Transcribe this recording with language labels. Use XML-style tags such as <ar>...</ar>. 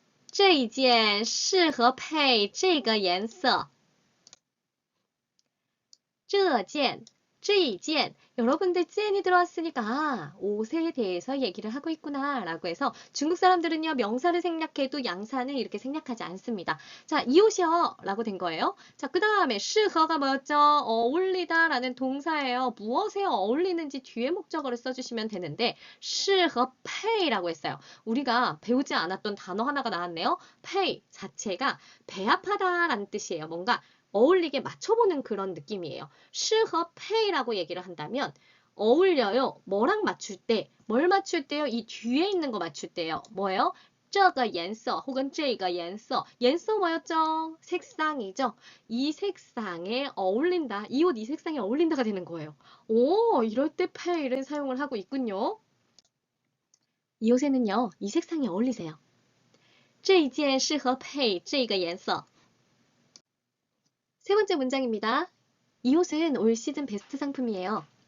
<zh>这一件适合配这个颜色. 这一件,</zh> <ko>여러분들 젠이 들어왔으니까 아, 옷에 대해서 얘기를 하고 있구나 라고 해서 중국 사람들은요 명사를 생략해도 양사는 이렇게 생략하지 않습니다. 자, 이 옷이요 라고 된 거예요. 자, 그 다음에 适合가 뭐였죠? 어울리다 라는 동사예요. 무엇에 어울리는지 뒤에 목적어를 써주시면 되는데 适合配라고 했어요. 우리가 배우지 않았던 단어 하나가 나왔네요. pay 자체가 배합하다 라는 뜻이에요. 뭔가 어울리게 맞춰보는 그런 느낌이에요. 适合配라고 얘기를 한다면 어울려요. 뭐랑 맞출 때, 뭘 맞출 때요? 이 뒤에 있는 거 맞출 때요. 뭐예요?</ko> <zh>这个颜色 혹은 这个颜色.</zh> <ko>颜色 뭐였죠? 색상이죠. 이 색상에 어울린다. 이 옷 이 색상에 어울린다가 되는 거예요. 오, 이럴 때 pay를 사용을 하고 있군요. 이 옷에는요, 이 색상이 어울리세요.</ko> <zh>这一件适合配这个颜色.</zh> <ko>세 번째 문장입니다. 이 옷은 올 시즌 베스트 상품이에요.</ko>